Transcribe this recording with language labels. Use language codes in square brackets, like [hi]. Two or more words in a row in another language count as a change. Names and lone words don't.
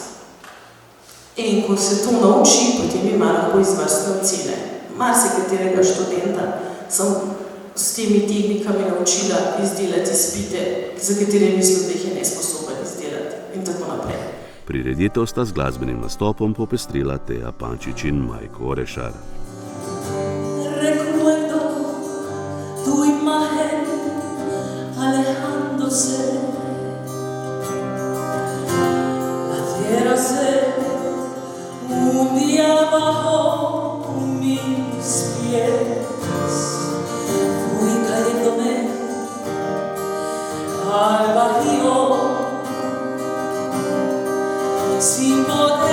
[sl] In ko se to nauči, potem ima lahko izvrstne ocene. Marsikaterega študenta sem s temi tehnikami naučila izdelati izpite, za katere mislim, da jih je nesposoben izdelati in tako naprej. Prireditev sta z glasbenim nastopom popestrila Teja Pančič in Majko Orešar. [es] Recuerdo tu imagen alejándose, naciérase un día bajo mis pies, fui cayéndome al vacío sin poder